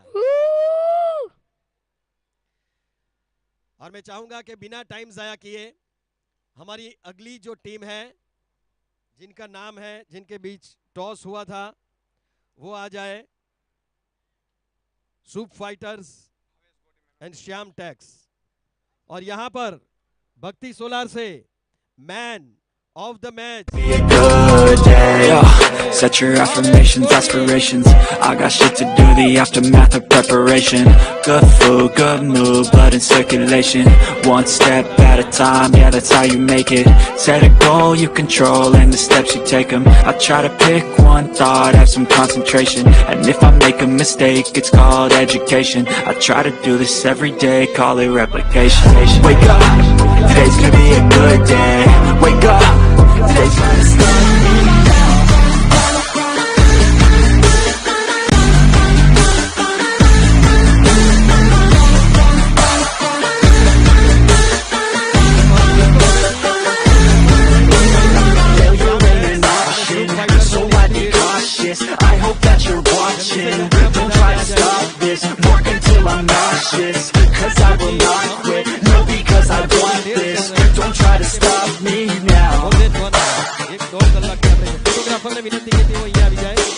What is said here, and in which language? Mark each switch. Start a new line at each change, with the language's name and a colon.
Hindi: और मैं चाहूंगा कि बिना टाइम जाया किए हमारी अगली जो टीम है, जिनका नाम है, जिनके बीच टॉस हुआ था, वो आ जाए। सुप फाइटर्स एंड श्याम टैक्स। और यहां पर भक्ति सोलार से man of the match.
English: Be a good day, set your affirmations, aspirations. I got shit to do, the aftermath of preparation. Good food, good mood, blood in circulation. One step at a time, yeah, that's how you make it. Set a goal you control and the steps you take them. I try to pick one thought, have some concentration. And if I make a mistake, it's called education. I try to do this every day, call it replication. Wake up, today's gonna be a good day. Wake up, today's gonna start me now. So I'd be cautious, I hope that you're watching. Don't try to stop this, work until I'm nauseous. Cause I will not quit, no, because I want this. Don't try to stop me now.
Gujarati: એક દોઢ કલાક આપણે ફોટોગ્રાફરને વિનંતી કે તેઓ અહીંયા આવી જાય।